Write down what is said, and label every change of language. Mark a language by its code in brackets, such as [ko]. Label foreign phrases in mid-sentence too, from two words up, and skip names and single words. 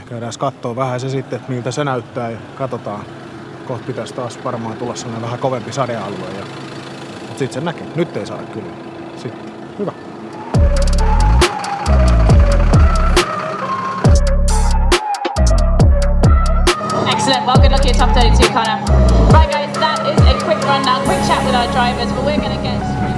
[fi] Käydään kattoo vähän se sitten, että miltä se näyttää ja katsotaan. Kohta pitäisi taas varmaan tulla sellainen vähän kovempi sadealue. Mutta sitten se näkee. Nyt ei saada kyllä. Sitten. Hyvä. [en] Excellent. Well, good luck at your top 32, Connor. Right, guys, that is a quick rundown, quick chat with our drivers, but we're going to get...